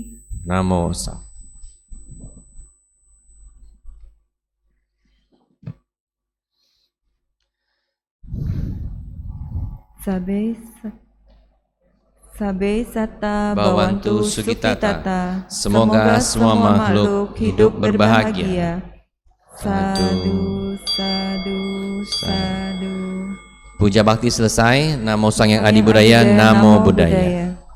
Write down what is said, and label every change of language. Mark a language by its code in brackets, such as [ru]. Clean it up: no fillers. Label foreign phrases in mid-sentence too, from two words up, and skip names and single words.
[pi] Namo Sang. Sabe Satta Bhavantu Bhavantu Sukitata. Sukitata. [id] Semoga semua makhluk hidup berbahagia. [pi] Sadu, sadu, sadu. [id] Puja bakti selesai. [pi] Namo Sang Yang Adi Budaya. Namo Buddhaya.